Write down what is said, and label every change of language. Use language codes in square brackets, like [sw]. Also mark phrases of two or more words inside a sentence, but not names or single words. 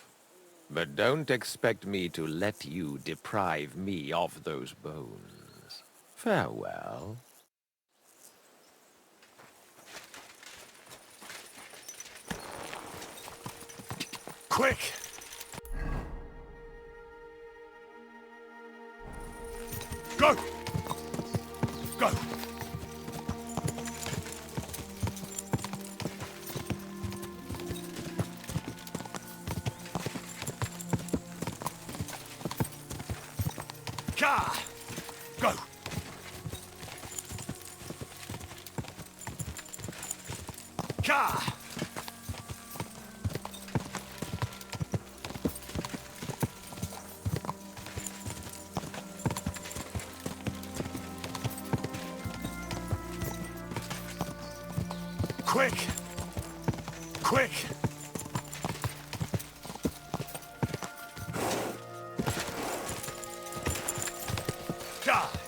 [en] But don't expect me to let you deprive me of those bones. Farewell. Quick! Go! Go! Ka! Go! Ka! Quick! Quick! Die!